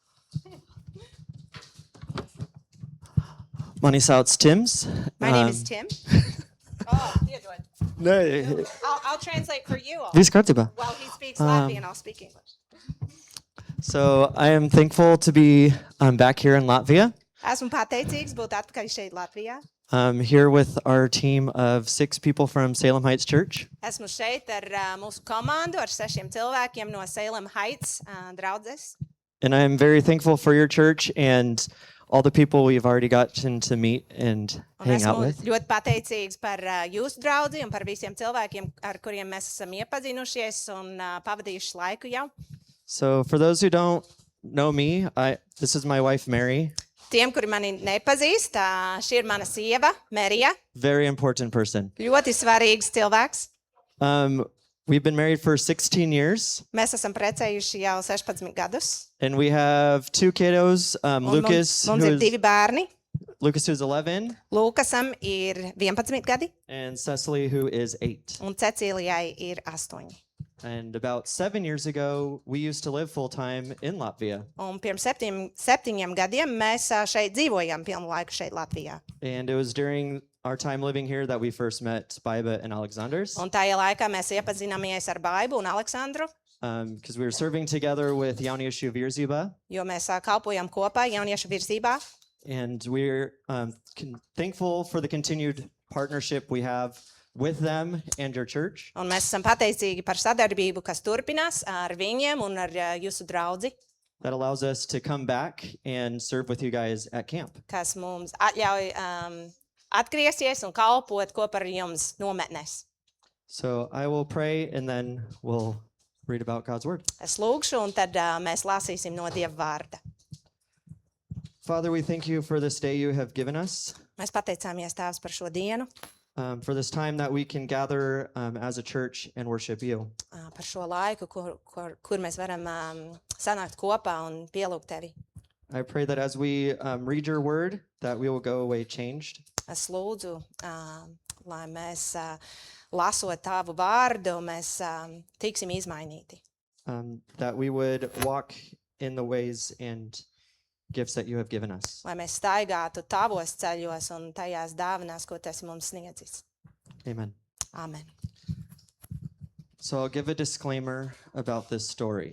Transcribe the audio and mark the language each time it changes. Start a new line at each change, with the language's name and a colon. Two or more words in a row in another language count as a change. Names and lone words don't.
Latvian: Mani sauc Tims.
English: My name is Tim. Oh, Theodore. No, I'll translate for you all.
Latvian: viss kārtībā.
English: While he speaks Latvian, I'll speak English. So I am thankful to be back here in Latvia.
Latvian: Esmu pateicīgs būt atpakaļ šeit Latvijā.
English: Here with our team of 6 people from Salem Heights Church.
Latvian: Esmu šeit ar mūsu komandu, ar 6 cilvēkiem no Salem Heights draudzes.
English: And I am very thankful for your church and all the people we've already gotten to meet and
Latvian: Un
English: hang out
Latvian: esmu
English: with.
Latvian: ļoti pateicīgs par jūsu draudzi un par visiem cilvēkiem, ar kuriem mēs esam iepazinušies un pavadījuši laiku jau.
English: So for those who don't know me, this is my wife, Mary.
Latvian: Tiem, kuri mani nepazīst, šī ir mana sieva, Merija.
English: Very important person.
Latvian: Ļoti svarīgs cilvēks.
English: We've been married for 16 years.
Latvian: Mēs esam precējuši jau 16 gadus.
English: And we have 2 kiddos,
Latvian: Un
English: Lucas,
Latvian: mums ir 2 bērni.
English: Lucas, who's 11,
Latvian: Lūkasam ir 11 gadi
English: and Cecily, who is 8.
Latvian: un Cecīlijai ir 8.
English: And about 7 years ago, we used to live full-time in Latvia.
Latvian: Un pirms 7 gadiem mēs šeit dzīvojam pilnu laiku šeit Latvijā.
English: And it was during our time living here that we first met Baiba and Alexanders.
Latvian: Un tajā laikā mēs iepazināmies ar Baibu un Aleksandru,
English: Because we were serving together with Jauniešu Virzība.
Latvian: jo mēs kalpojam kopā jauniešu virzībā.
English: And we're thankful for the continued partnership we have with them and your church.
Latvian: Un mēs esam pateicīgi par sadarbību, kas turpinās ar viņiem un ar jūsu draudzi,
English: That allows us to come back and serve with you guys at camp.
Latvian: kas mums atļauj atgriezties un kalpot kopā ar jums nometnēs.
English: So I will pray and then we'll read about God's word.
Latvian: Es lūgšu, un tad mēs lasīsim no Dieva vārda.
English: Father, we thank you for this day you have given us,
Latvian: Mēs pateicāmies Tēvs par šo dienu,
English: for this time that we can gather as a church and worship you.
Latvian: par šo laiku, kur mēs varam sanākt kopā un pielūgt Tevi.
English: I pray that as we read your word, that we will go away changed.
Latvian: Es lūdzu, lai mēs lasot Tavu vārdu, mēs tiksim izmainīti.
English: That we would walk in the ways and gifts that you have given us.
Latvian: Lai mēs staigātu Tavos ceļos un tajās dāvanās, ko Tu esi mums sniedzis.
English: Amen.
Latvian: Amen.
English: So I'll give a disclaimer about this story.